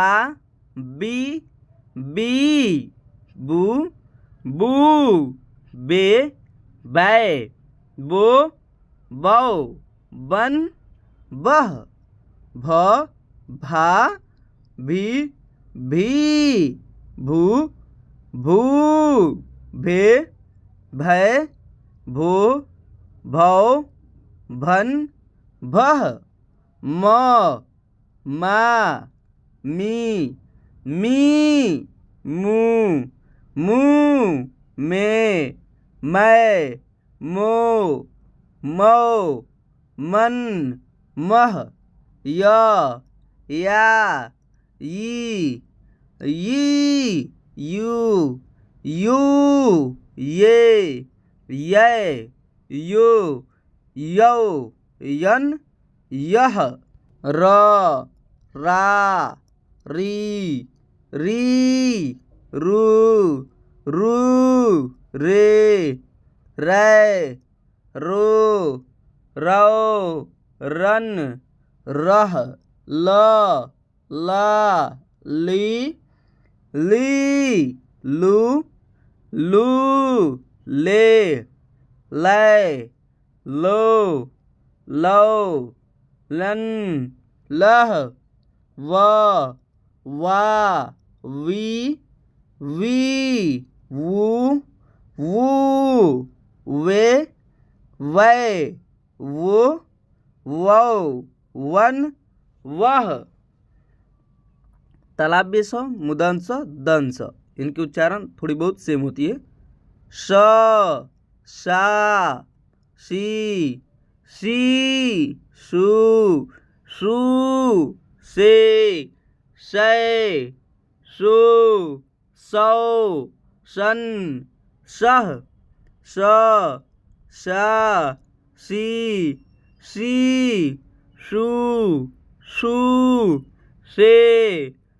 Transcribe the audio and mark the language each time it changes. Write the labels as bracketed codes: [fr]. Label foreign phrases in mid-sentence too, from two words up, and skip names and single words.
[hi] बी बी बू बू बे बै बो बौ बन बह भ भा भी भी भू भू भे भै भो भौ भन भह म मा मी मी मू मू मे मै मो मौ मन मह य या, ई, यू, ये, यो, यौ, यन, यह, रा, री, रू, रे, रो, रौ, रन, रह, ला, ली, लू, ले, लो, लन, लह, वा, वी, वू, वे, वो, वन, वह। तालव्य स, मूर्धन्य स, दंश, इनकी उच्चारण थोड़ी बहुत सेम होती है। श, शा, शी, शू, से, सौ, सन, सह, शा, सी, शू, से,